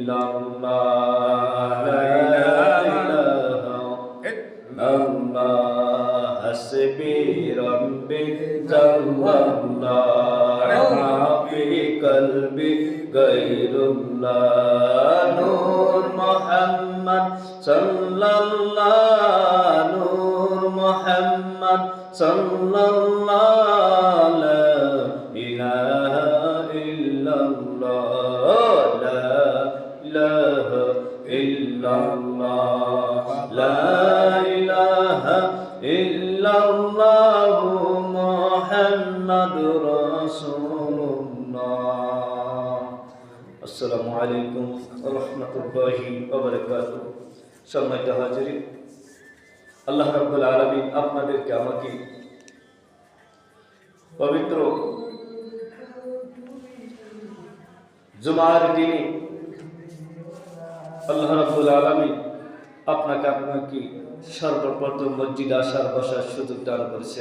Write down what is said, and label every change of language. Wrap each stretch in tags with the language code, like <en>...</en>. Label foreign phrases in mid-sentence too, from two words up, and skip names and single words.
<ar>إلا الله لا إله إلا الله حسبي ربي جل الله في قلبي غير الله نور محمد صلى الله نور محمد صلى الله لا إله إلا الله لا إله إلا الله لا إله إلا الله محمد رسول الله. السلام عليكم ورحمة الله وبركاته.</ar> <bn>সম্মানিত হাজিরিন,</bn> <ar>الله رب العالمين</ar> <bn>আপনাদেরকে আমাকে পবিত্র জুমার দিনে</bn> <ar>الله رب العالمين</ar> <bn>আপনাকে সর্বপ্রথম মসজিদে আসার বসার সুযোগ দান করেছেন।</bn>